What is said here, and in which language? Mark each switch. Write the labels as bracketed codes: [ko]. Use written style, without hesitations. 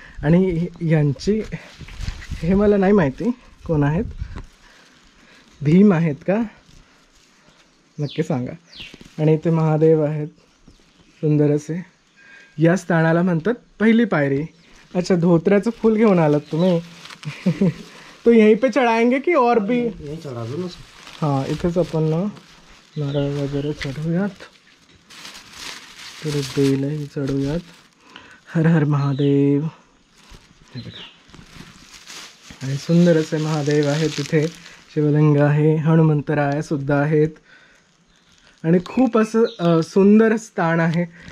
[mr] आणि यांची हे मला नाही माहिती कोण आहेत. भीम आहेत का, नक्की सांगा. आणि इथे महादेव आहेत सुंदर असे. या स्थानाला म्हणतात पहिली पायरी. अच्छा, धोत्र्याचं फूल घेऊन आलात तुम्ही. [hi] तो यहीं पे चढ़ाएंगे कि और भी यहीं चढ़ा दो ना. [mr] हाँ, इथेच आपण ना नारळ वगैरे चढवूयात, तर बेलही चढवूयात. हर हर महादेव. हे बघा, आणि सुंदर असे महादेव आहेत तिथे. शिवलिंग आहे, हनुमंतराय सुद्धा आहेत आणि खूप असं सुंदर स्थान आहे.